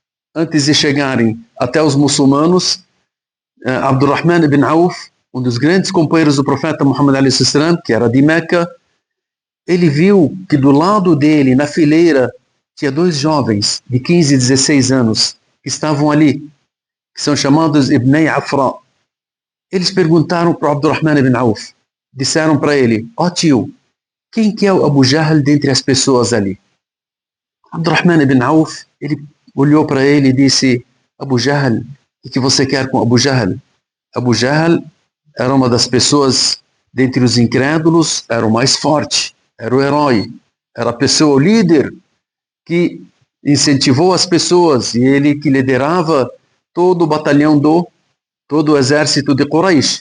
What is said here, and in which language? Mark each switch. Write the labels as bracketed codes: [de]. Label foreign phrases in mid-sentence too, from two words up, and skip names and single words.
[pt] até os muçulmanos, Abdurrahman ibn Auf, um dos grandes companheiros do profeta Muhammad a.s., que era de Meca, ele viu que do lado dele, na fileira, tinha dois jovens de 15 e 16 anos que estavam ali, que são chamados Ibnei Afra. Eles perguntaram para Abdurrahman ibn Auf, disseram para ele: ó tio, quem que é o Abu Jahl dentre as pessoas ali? Abdurrahman ibn Auf, ele olhou para ele e disse: Abu Jahl, o que você quer com Abu Jahl? Abu Jahl era uma das pessoas, dentre os incrédulos, era o mais forte, era o herói, era a pessoa, o líder, que incentivou as pessoas, e ele que liderava todo o batalhão todo o exército de Quraysh.